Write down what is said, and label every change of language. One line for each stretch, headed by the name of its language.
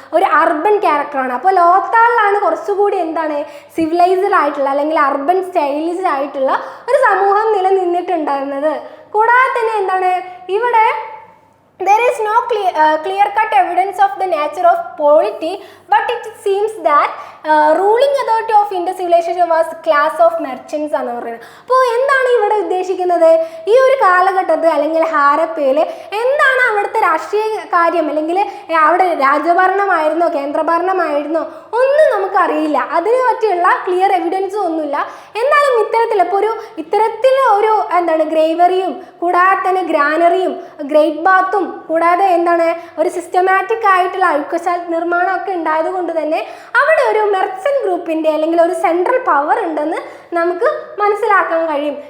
Malayalam: ഒരു അർബൻ ക്യാരക്ടറാണ്. അപ്പോൾ ലോത്താളിലാണ് കുറച്ചുകൂടി എന്താണ് സിവിലൈസ്ഡ് ആയിട്ടുള്ള അല്ലെങ്കിൽ അർബൻ സ്റ്റൈലിഷ്ഡ് ആയിട്ടുള്ള ഒരു സമൂഹം നിലനിന്നിട്ടുണ്ടായിരുന്നത്. കൂടാതെ തന്നെ എന്താണ് ഇവിടെ
English: There is no clear-cut evidence of the nature of polity, but it seems that ruling authority of Indus civilization was class of merchants
Malayalam: എന്ന് പറയുന്നത്. അപ്പോൾ എന്താണ് ഇവിടെ ഉദ്ദേശിക്കുന്നത്? ഈ ഒരു കാലഘട്ടത്തിൽ അല്ലെങ്കിൽ ഹാരപ്പയിൽ എന്താണ് അവിടുത്തെ രാഷ്ട്രീയ കാര്യം, അല്ലെങ്കിൽ അവിടെ രാജഭരണമായിരുന്നോ കേന്ദ്രഭരണമായിരുന്നോ ഒന്നും നമുക്കറിയില്ല. അതിനെ പറ്റിയുള്ള ക്ലിയർ എവിഡൻസും ഒന്നുമില്ല. എന്നാലും ഇത്തരത്തിൽ ഒരു എന്താണ് ഗ്രേവറിയും കൂടാതെ തന്നെ ഗ്രാനറിയും ഗ്രേറ്റ് ബാത്തും കൂടാതെ എന്താണ് ഒരു സിസ്റ്റമാറ്റിക് ആയിട്ടുള്ള അഴുക്കശാല നിർമ്മാണമൊക്കെ ഉണ്ടായത് കൊണ്ട് തന്നെ അവിടെ ഒരു മെർച്ചന്റ് ഗ്രൂപ്പിൻ്റെ അല്ലെങ്കിൽ ഒരു സെൻട്രൽ പവർ ഉണ്ടെന്ന് നമുക്ക് മനസ്സിലാക്കാൻ കഴിയും.